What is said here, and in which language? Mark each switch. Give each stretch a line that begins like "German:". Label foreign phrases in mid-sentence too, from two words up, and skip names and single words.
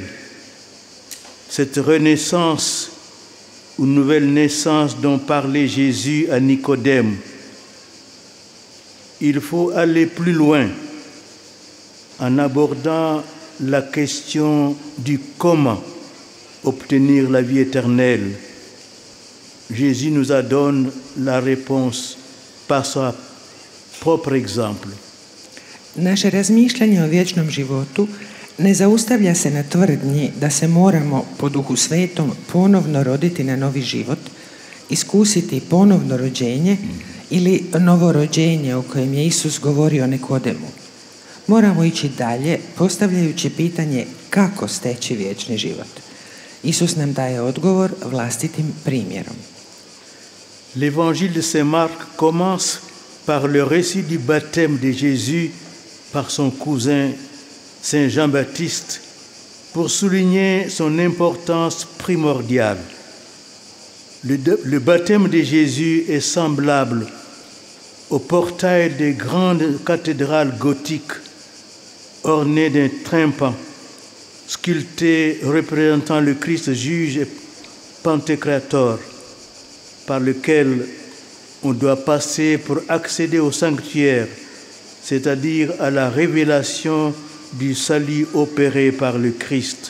French: Cette renaissance ou nouvelle naissance dont parlait Jésus à Nicodème, il faut aller plus loin en abordant la question du comment obtenir la vie éternelle. Jésus nous a donné la réponse par son propre exemple.
Croatian: Naše razmišljanje o vječnom životu ne zaustavlja se na tvrdnji da se moramo po Duhu Svetom ponovno roditi na novi život, iskusiti ponovno rođenje ili novorođenje o kojem je Isus govorio Nikodemu. Moramo ići dalje, postavljajući pitanje kako steći vječni život. Isus nam daje odgovor vlastitim primjerom.
French: L'évangile de Saint Marc commence par le récit du baptême de Jésus par son cousin Saint Jean-Baptiste pour souligner son importance primordiale. Le baptême de Jésus est semblable au portail des grandes cathédrales gothiques ornées d'un tympan sculpté représentant le Christ juge et pantocrator par lequel on doit passer pour accéder au sanctuaire, c'est-à-dire à la révélation du salut opéré par le Christ.